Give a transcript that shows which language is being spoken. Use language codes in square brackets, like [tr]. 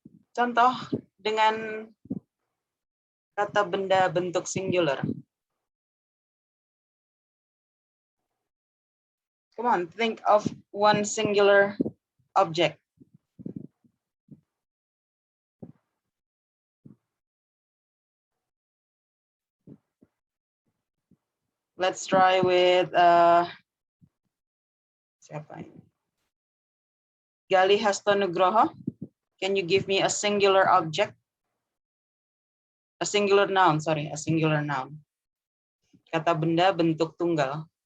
[id] Contoh dengan kata benda bentuk singular. [en] Come on, think of one singular object. Let's try with [id] siapa ini? [en] Gali Hastonugroho. Can you give me a singular object? A singular noun, sorry, a singular noun. [id] Kata benda bentuk tunggal.